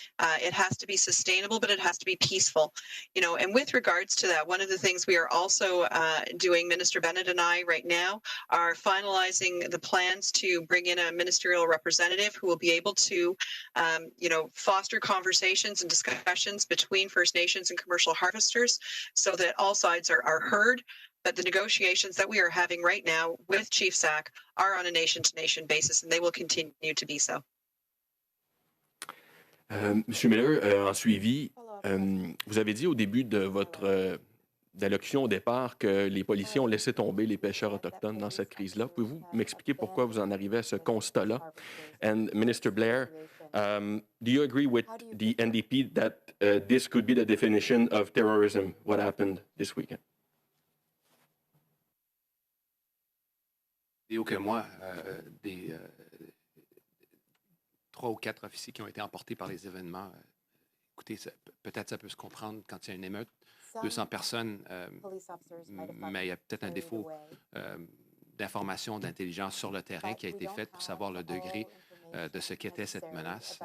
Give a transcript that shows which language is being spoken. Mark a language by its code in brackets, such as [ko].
[en] It has to be sustainable, but it has to be peaceful. And with regards to that, one of the things we are also doing, Minister Bennett and I right now, are finalizing the plans to bring in a ministerial representative who will be able to, foster conversations and discussions between First Nations and commercial harvesters so that all sides are heard. But the negotiations that we are having right now with Chief SAC are on a nation-to-nation basis, and they will continue to be so. [fr] Monsieur Miller, en suivi, vous avez dit au début de votre d'allocution au départ que les policiers ont laissé tomber les pêcheurs autochtones dans cette crise-là. Pouvez-vous m'expliquer pourquoi vous en arrivez à ce constat-là? [en] And Minister Blair, do you agree with the NDP that this could be the definition of terrorism, what happened this weekend? [fr] Et que moi, des 3 ou 4 officiers qui ont été emportés par les événements. Écoutez, peut-être ça peut se comprendre quand il y a une émeute, 200 personnes, mais il y a peut-être un défaut d'information, d'intelligence sur le terrain qui a été fait pour savoir le degré de ce qu'était cette menace.